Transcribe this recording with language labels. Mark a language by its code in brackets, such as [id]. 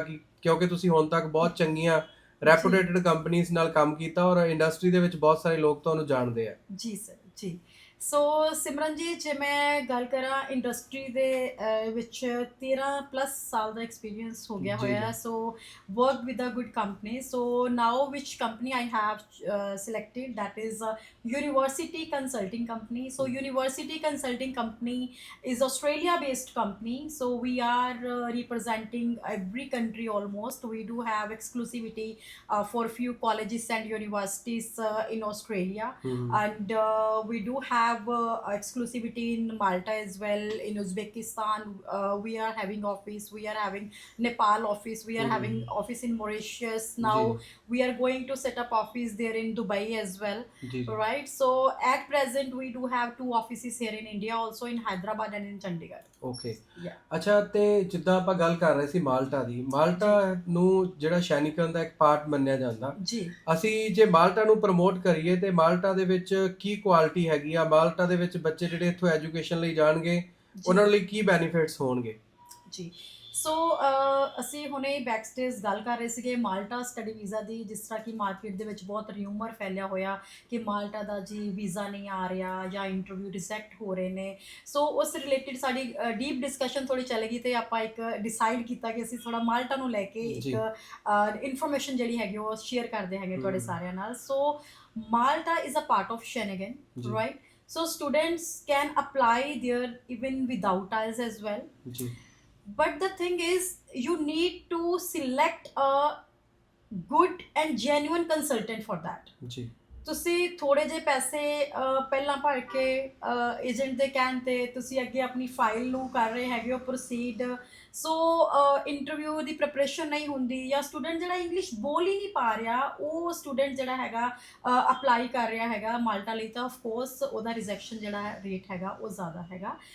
[pa] ਕਿ ਕਿਉਂਕਿ ਤੁਸੀਂ ਹੁਣ ਤੱਕ ਬਹੁਤ ਚੰਗੀਆਂ ਰੈਪੂਟੇਟਡ ਕੰਪਨੀਆਂ ਨਾਲ ਕੰਮ ਕੀਤਾ ਔਰ ਇੰਡਸਟਰੀ ਦੇ ਵਿੱਚ ਬਹੁਤ ਸਾਰੇ ਲੋਕ ਤੁਹਾਨੂੰ ਜਾਣਦੇ ਆ। ਜੀ ਸਰ ਜੀ। ਸੋ ਸਿਮਰਨ ਜੀ, ਜੇ ਮੈਂ ਗੱਲ ਕਰਾਂ ਇੰਡਸਟਰੀ ਦੇ ਵਿੱਚ 13 ਪਲੱਸ ਸਾਲ ਦਾ ਐਕਸਪੀਰੀਅੰਸ ਹੋ ਗਿਆ ਹੋਇਆ। [en] So work with a good company. So now which company I have selected, that is a university consulting company. So university consulting company is Australia based company. So we are representing every country almost. We do have exclusivity for few colleges and universities in Australia. And we do have exclusivity in Malta as well, in Uzbekistan. We are having office, we are having Nepal office, we are having office in Mauritius. Now we are going to set up office there in Dubai as well. Right, so at present we do have 2 offices here in India, also in Hyderabad and in Chandigarh. Okay. Yeah. [pa] ਅੱਛਾ, ਤੇ ਜਿੱਦਾਂ ਆਪਾਂ ਗੱਲ ਕਰ ਰਹੇ ਸੀ Malta ਦੀ, Malta ਨੂੰ ਜਿਹੜਾ ਸ਼ੈਨਿਕਨ ਦਾ ਇੱਕ ਪਾਰਟ ਮੰਨਿਆ ਜਾਂਦਾ ਜੀ, ਅਸੀਂ ਜੇ ਮਾਲਟਾ ਨੂੰ ਪ੍ਰਮੋਟ ਕਰੀਏ ਤੇ ਮਾਲਟਾ ਦੇ ਵਿੱਚ ਕੀ ਕੁਆਲਿਟੀ ਹੈਗੀ ਆ? ਮਾਲਟਾ ਦੇ ਵਿੱਚ ਬੱਚੇ ਜਿਹੜੇ ਇੱਥੋਂ ਐਜੂਕੇਸ਼ਨ ਲਈ ਜਾਣਗੇ ਉਹਨਾਂ ਲਈ ਕੀ ਬੈਨੀਫਿਟਸ ਹੋਣਗੇ? ਜੀ। ਸੋ ਅਸੀਂ ਹੁਣੇ ਬੈਕ ਸਟੇਜ ਗੱਲ ਕਰ ਰਹੇ ਸੀਗੇ ਮਾਲਟਾ ਸਟੱਡੀ ਵੀਜ਼ਾ ਦੀ। ਜਿਸ ਤਰ੍ਹਾਂ ਕਿ ਮਾਰਕੀਟ ਦੇ ਵਿੱਚ ਬਹੁਤ ਰਿਊਮਰ ਫੈਲਿਆ ਹੋਇਆ ਕਿ ਮਾਲਟਾ ਦਾ ਜੀ ਵੀਜ਼ਾ ਨਹੀਂ ਆ ਰਿਹਾ ਜਾਂ ਇੰਟਰਵਿਊ ਰਿਜੈਕਟ ਹੋ ਰਹੇ ਨੇ। ਸੋ ਉਸ ਰਿਲੇਟਿਡ ਸਾਡੀ ਡੀਪ ਡਿਸਕਸ਼ਨ ਥੋੜੀ ਚੱਲੇਗੀ ਤੇ ਆਪਾਂ ਇੱਕ ਡਿਸਾਈਡ ਕੀਤਾ ਕਿ ਅਸੀਂ ਥੋੜਾ ਮਾਲਟਾ ਨੂੰ ਲੈ ਕੇ ਇੱਕ ਇਨਫੋਰਮੇਸ਼ਨ ਜਿਹੜੀ ਹੈਗੀ ਉਹ ਸ਼ੇਅਰ ਕਰਦੇ ਹੈਗੇ ਤੁਹਾਡੇ ਸਾਰਿਆਂ ਨਾਲ। [en] So Malta is a part of Schengen, right? So students can apply there even without IELTS as well. But the thing is, you need to select a good and genuine consultant for that. [pa] ਤੁਸੀਂ ਥੋੜੇ ਜਿਹੇ ਪੈਸੇ ਪਹਿਲਾਂ ਭਰ ਕੇ agent ਦੇ ਕਹਿਣ ਤੇ ਤੁਸੀਂ ਅੱਗੇ ਆਪਣੀ ਫਾਈਲ ਨੂੰ ਕਰ ਰਹੇ ਹੈਗੇ ਹੋ ਪ੍ਰੋਸੀਡ। ਸੋ ਇੰਟਰਵਿਊ ਦੀ ਪ੍ਰੈਪਰੇਸ਼ਨ ਨਹੀਂ ਹੁੰਦੀ ਜਾਂ ਸਟੂਡੈਂਟ ਜਿਹੜਾ ਇੰਗਲਿਸ਼ ਬੋਲ ਹੀ ਨਹੀਂ ਪਾ ਰਿਹਾ ਉਹ ਸਟੂਡੈਂਟ ਜਿਹੜਾ ਹੈਗਾ ਅਪਲਾਈ ਕਰ ਰਿਹਾ ਹੈਗਾ ਮਾਲਟਾ ਲਈ, ਤਾਂ ਆਫਕੋਰਸ ਉਹਦਾ ਰਿਜੈਕਸ਼ਨ ਜਿਹੜਾ ਰੇਟ ਹੈਗਾ ਉਹ ਜ਼ਿਆਦਾ ਹੈਗਾ।